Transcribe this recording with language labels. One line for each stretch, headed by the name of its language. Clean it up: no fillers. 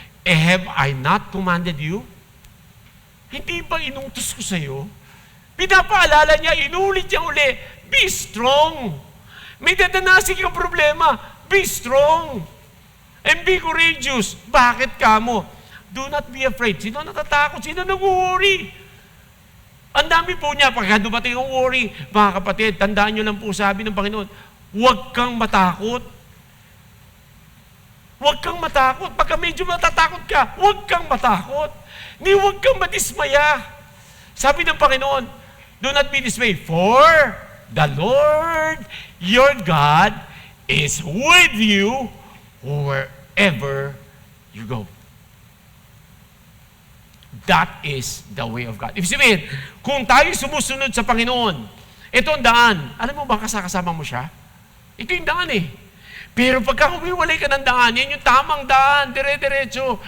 English: Have I not commanded you?
Filipino: Hindi ba inutos ko sa iyo? Pinapaalala niya, inulit niya uli,
English: be strong.
Filipino: May dadanasin kang problema,
English: be strong. And be courageous.
Filipino: Bakit ka mo?
English: Do not be afraid.
Filipino: Sino natatakot? Sino nag-worry? Ang dami po niya, pagka dumating ang worry, mga kapatid, tandaan niyo lang po sabi ng Panginoon, huwag kang matakot. Huwag kang matakot. Pagka medyo matatakot ka, huwag kang matakot. Huwag kang madismaya. Sabi ng Panginoon,
English: do not be dismayed, for the Lord your God is with you wherever you go. That is the way of God.
Filipino: Ibig sabihin, kung tayo sumusunod sa Panginoon, ito ang daan. Alam mo ba kasama mo siya? Ito yung daan eh. Pero pagka humiwalay ka ng daan, yan yung tamang daan, dire-diretso.